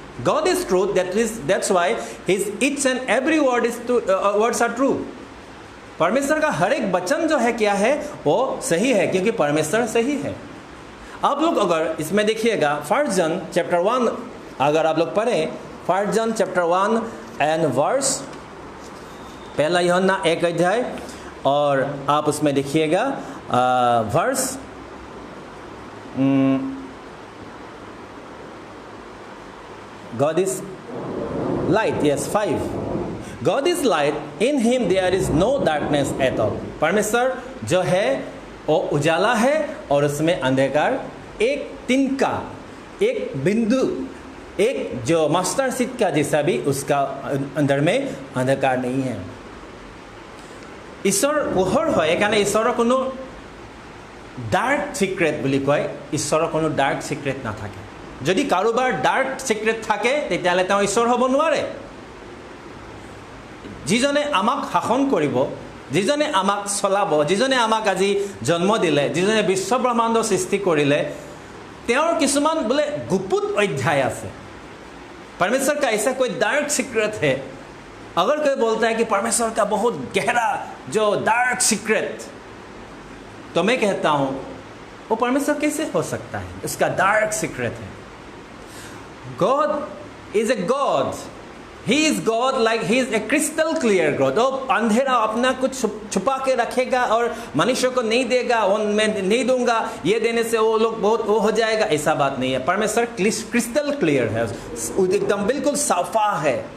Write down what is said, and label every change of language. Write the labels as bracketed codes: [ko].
[en] God is truth, that's why his each and every words are true. [hi] परमेश्वर का हर एक वचन जो है क्या है, वो सही है, क्योंकि परमेश्वर सही है। आप लोग अगर इसमें देखिएगा 1 जॉन चैप्टर 1, अगर आप लोग पढ़ें 1 जॉन चैप्टर 1 एंड वर्स, पहला यूहन्ना 1 अध्याय, और आप उसमें देखिएगा verse [en] God is light, yes, 5. God is light, in him there is no darkness at all. [hi] परमेश्वर जो है वो उजाला है और उसमें अंधकार एक तिनका, एक बिंदु, एक जो मास्टर सीट का जैसा भी उसका अंदर में अंधकार नहीं है। [as] ईश्वर पोहर है, এইকাৰণে ঈশ্বৰৰ কোনো ডাৰ্ক সিক্ৰেট বুলি কয়, ঈশ্বৰৰ কোনো ডাৰ্ক সিক্ৰেট নাথাকে। যদি কাৰোবাৰ ডাৰ্ক সিক্ৰেট থাকে তেতিয়াহ'লে তেওঁ ঈশ্বৰ হ'ব নোৱাৰে। যিজনে আমাক শাসন কৰিব, যিজনে আমাক চলাব, যিজনে আমাক আজি জন্ম দিলে, যিজনে বিশ্ব ব্ৰহ্মাণ্ড সৃষ্টি কৰিলে, তেওঁৰ কিছুমান বোলে গুপুত অধ্যায় আছে। [hi] परमेश्वर का ऐसा कोई डार्क सीक्रेट है। अगर कोई बोलता है कि परमेश्वर का बहुत गहरा जो डार्क सीक्रेट, तो मैं कहता हूं वो परमेश्वर कैसे हो सकता है? उसका डार्क सीक्रेट है। [en] God is a God. He is God, like He is a crystal clear God. [hi] वो अंधेरा अपना कुछ छुपा के रखेगा और मनुष्य को नहीं देगा, वो मैं नहीं दूंगा, ये देने से वो लोग बहुत वो हो जाएगा, ऐसा बात नहीं है। परमेश्वर क्रिस्टल क्लियर है, एकदम बिल्कुल साफा है।